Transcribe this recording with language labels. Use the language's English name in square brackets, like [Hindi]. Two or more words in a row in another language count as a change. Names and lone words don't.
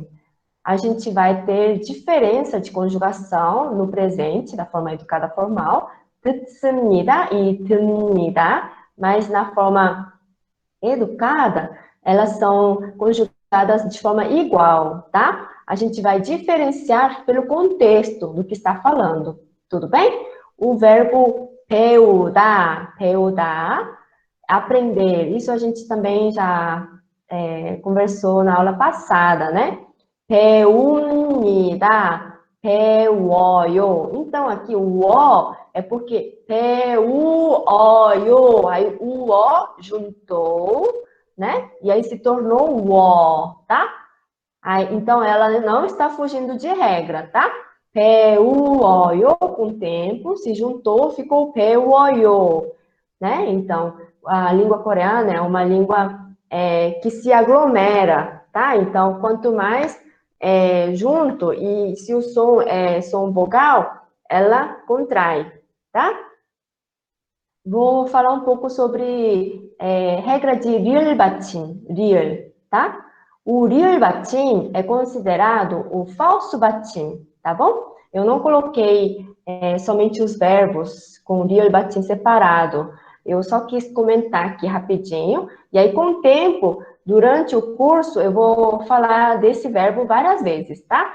[Portuguese] A gente vai ter diferença de conjugação no presente, da forma educada formal, 듣습니다 e 듭니다, mas na forma educada, elas são conjugadas de forma igual, tá? A gente vai diferenciar pelo contexto do que está falando, tudo bem? O verbo [Korean] 배우다, 배우다, [Portuguese] aprender, isso a gente também já conversou na aula passada, né? [Korean] 배웁니다, 배워요. [Portuguese] Então, aqui o O é porque 배우어요, aí o O juntou, né? E aí se tornou o O, tá? Aí, então, ela não está fugindo de regra, tá? 배우어요, com o tempo, se juntou, ficou 배워요, né? Então, a língua coreana é uma língua que se aglomera, tá? Então, quanto mais junto, e se o som é som vogal, ela contrai, tá? Vou falar um pouco sobre regra de [Korean] 리을 받침, 리을, [Portuguese] tá? O [Korean] 리을 받침 [Portuguese] é considerado o falso 받침, tá bom? Eu não coloquei somente os verbos com [Korean] 리을 받침 [Portuguese] separado. Eu só quis comentar aqui rapidinho, e aí com o tempo, durante o curso, eu vou falar desse verbo várias vezes, tá?